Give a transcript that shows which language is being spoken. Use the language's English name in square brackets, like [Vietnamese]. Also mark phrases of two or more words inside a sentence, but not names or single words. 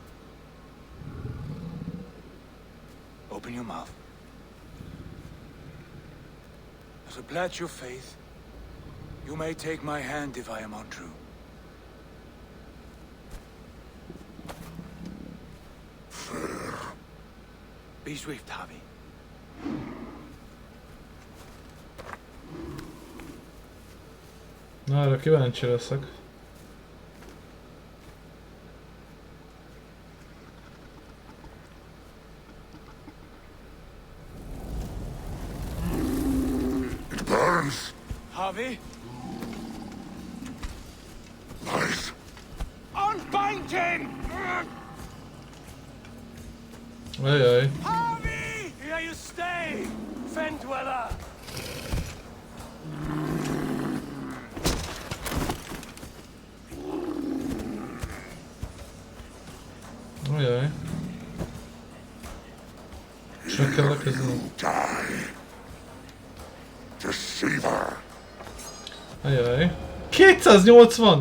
[English] Open your mouth. As a pledge of faith, you may take my hand if I am untrue. Fair. Be swift, Harvey. [Hungarian] Na, erre kíváncsi leszek. [English] It burns. Harvey? Lies. Unbind him! [Hungarian] Ajaj. [English] Harvey! Here you stay, Fen Dweller! [Hungarian] Ajaj. Csak kell lekezdeni. [English] Die. Deceiver. [Hungarian] Ajaj. 280!